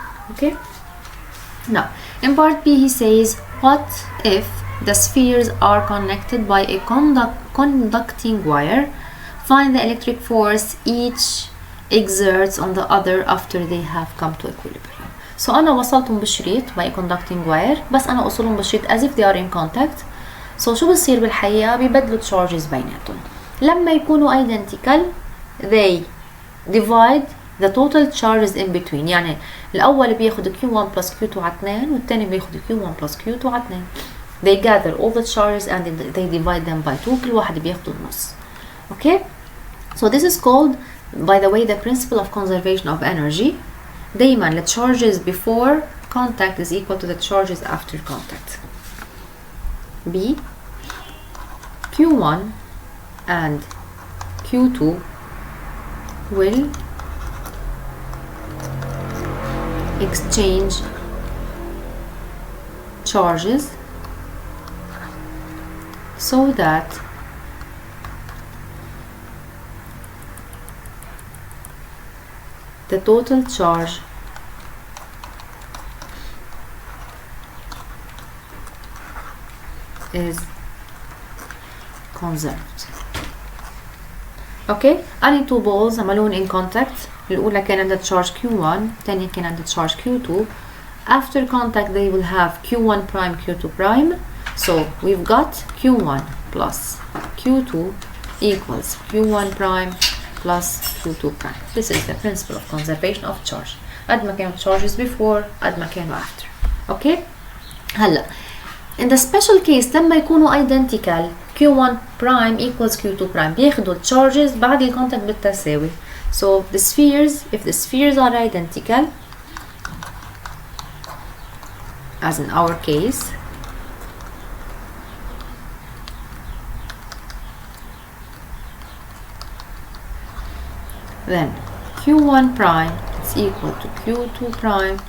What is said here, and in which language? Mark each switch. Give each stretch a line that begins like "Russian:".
English: Okay, now in part B he says, what if the spheres are connected by a conducting wire? Find the electric force each exerts on the other after they have come to equilibrium. So
Arabic: أنا وصلتهم بالشريط
English: by a conducting wire,
Arabic: بس أنا أوصلهم بالشريط
English: as if they are in contact.
Arabic: So شو بصير بالحقيقة؟ بيبدلوا charges بيناتهم. لما يكونوا
English: identical, they divide the total charges in between.
Arabic: يعني الأول بياخد Q1 plus Q2 على 2 والتاني بياخد Q1 plus Q2 على 2.
English: They gather all the charges and they divide them by 2.
Arabic: كل واحد بياخد النص. Okay?
English: So this is called, by the way, the principle of conservation of energy. دايما the charges before contact is equal to the charges after contact. B, Q1 and Q2 will exchange charges so that the total charge is conserved. Okay, any two balls عملون in contact.
Arabic: الأولى كان عندها charge Q1, الثانية كان عندها charge Q2.
English: After contact they will have Q1 prime, Q2 prime. So we've got Q1 plus Q2 equals Q1 prime plus Q2 prime. This is the principle of conservation of charge.
Arabic: قد ما كانوا charges before قد ما كانوا after.
English: Okay. هلا in the special case
Arabic: لما يكونوا
English: identical Q1 prime equals Q2 prime
Arabic: بياخدوا charges بعد الكونتاكت بالتساوي.
English: So the spheres, if the spheres are identical, as in our case, then Q1 prime is equal to Q2 prime.